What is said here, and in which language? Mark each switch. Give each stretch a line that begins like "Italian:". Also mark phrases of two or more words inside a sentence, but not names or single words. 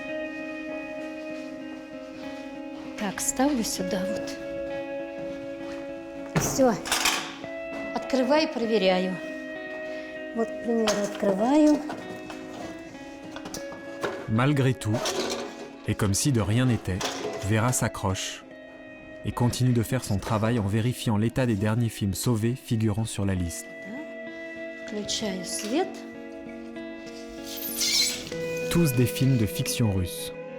Russian: Так, ставлю сюда вот. Все. Открываю, проверяю. Вот, к примеру, открываю.
French: Malgré tout, et comme si de rien n'était, Vera s'accroche et continue de faire son travail en vérifiant l'état des derniers films sauvés figurant sur la liste.
Russian: Включаю свет.
French: Tous des films de fiction russe.